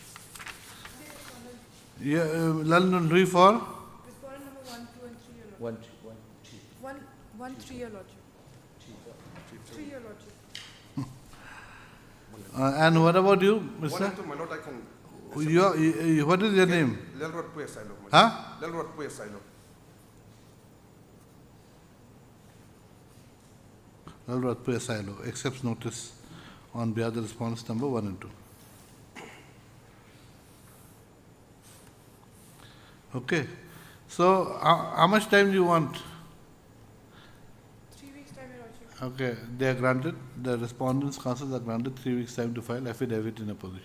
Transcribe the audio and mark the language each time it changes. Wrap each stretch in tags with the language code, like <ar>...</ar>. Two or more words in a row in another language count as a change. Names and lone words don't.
<en>Yeah, Lal Rui for? Respondent number 1, 2 and 3, your One, Lordship. 1, 3, your Lordship. 3, your Lordship. And what about you, Mr.? 1 and 2, my Lord, I can... What is your name? Lelrod Puya Silo. Huh? Lelrod Puya Silo. Lalratpuya Silo accepts notice on behalf of the response number 1 and 2. Okay. So, how much time do you want? 3 weeks time, your Lordship. Okay. They are granted, the respondents' counsels are granted 3 weeks time to file affidavit in opposition.</en>